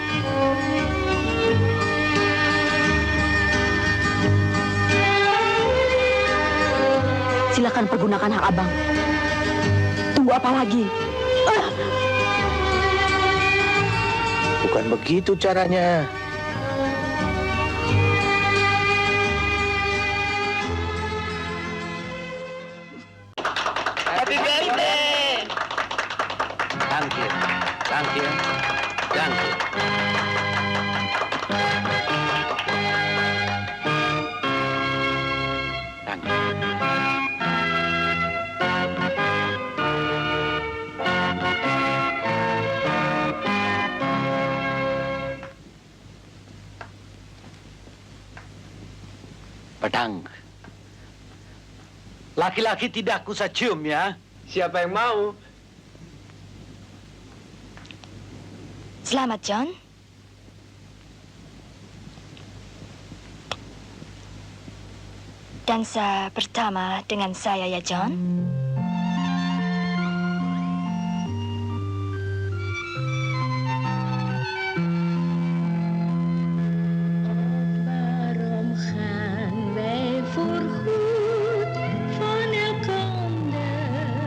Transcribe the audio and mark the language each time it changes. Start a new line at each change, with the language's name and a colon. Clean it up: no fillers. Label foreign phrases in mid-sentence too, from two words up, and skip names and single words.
Indonesian: Silakan pergunakan hak abang. Tunggu apa lagi? Bukan begitu caranya.
English: Happy birthday! Thank you. Thank you. Thank you. Thank you.
Indonesian: Pedang. Laki-laki tidak usah cium ya. Siapa yang mau? Selamat, John. Dansa pertama dengan saya ya, John.
Dutch: Waarom gaan wij voorgoed van elkander?